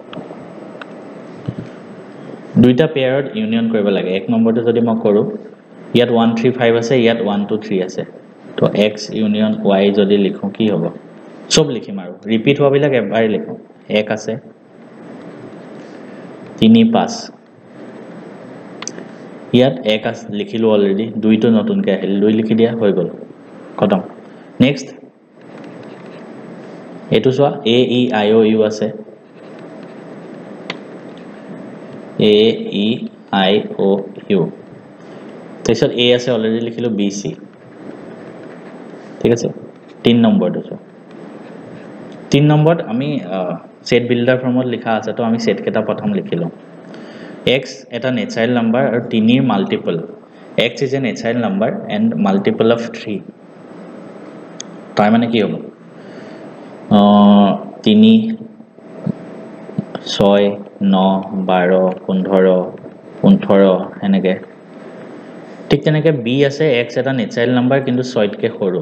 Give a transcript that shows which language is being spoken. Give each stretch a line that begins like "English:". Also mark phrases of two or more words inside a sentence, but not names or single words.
Assamese: দুইটা পেয়াৰত ইউনিয়ন কৰিব লাগে এক নম্বৰটো যদি মই কৰো ইয়াত 1 3 5 আছে ইয়াত 1 2 3 আছে তো x ইউনিয়ন y যদি লিখো কি হ'ব সব লিখিম আৰু ৰিপিট হোৱাবিলাক এবাৰ লিখো 1 আছে 3 5 ইয়াত 1 আছে লিখিলো অলৰেডি 2 টো নতুনকৈ আহিল 2 লিখি দিয়া হৈ গল খতম নেক্সট এটো চোৱা a e i o u আছে a e i o u তেছত a আছে অলৰেডি লিখিলো b c ঠিক আছে 3 নম্বৰটো চোৱা 3 নম্বৰত আমি
English: set builder
Assamese: ফৰ্মত লিখা আছে তো আমি সেট কেটা প্ৰথম লিখিলো x এটা
English: natural number
Assamese: আৰু 3 ৰ মাল্টিপল
English: x is a natural number and multiple of 3
Assamese: তাৰ মানে কি হ'ব 3 6 9 12 15 18 এনেকে ঠিক তেনেকে b আছে x এটা
English: natural number
Assamese: কিন্তু 6 কে